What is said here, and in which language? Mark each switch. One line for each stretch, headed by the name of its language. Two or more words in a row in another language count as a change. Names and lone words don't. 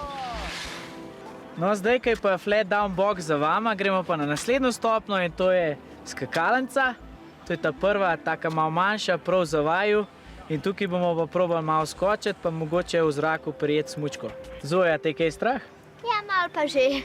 Slovenian: No, zdaj, ko je pa
English: flat down box
Slovenian: za vama, gremo pa na naslednjo stopnjo in to je skakalnica. To je ta prva, taka malo manjša, prav za vaju. In tukaj bomo pa probali malo skočiti, pa mogoče v zraku prijeti smučko. Zoja, te kaj strah? Ja, malo pa že.